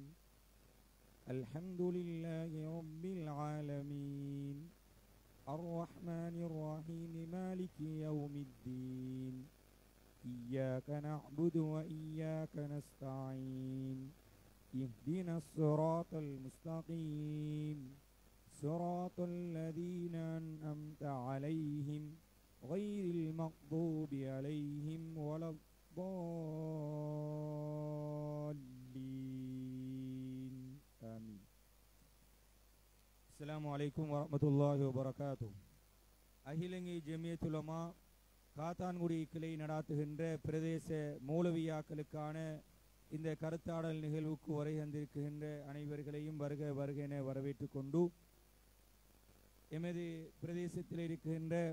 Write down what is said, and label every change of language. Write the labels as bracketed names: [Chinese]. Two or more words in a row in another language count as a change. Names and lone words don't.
[Arabic] الحمد لله رب العالمين. الرحمن الرحيم. مالك يوم الدين. إياك نعبد وإياك نستعين. اهدنا الصراط المستقيم. صراط الذين أنعمت عليهم غير المغضوب عليهم ولا الضالين آمين. السلام عليكم ورحمة الله وبركاته. [Tamil] அகிலங்கை ஜமியத்துல் உலமா காத்தான்குடி கிளை நடாத்துகின்ற பிரதேச மௌலவியாக்களுக்கான இந்த கருத்தாடல் நிகழ்வுக்கு வரை வந்திருக்கின்ற அனைவர்களையும் வருக வருக என வரவேற்றுக் கொண்டு எமது பிரதேசத்தில் இருக்கின்ற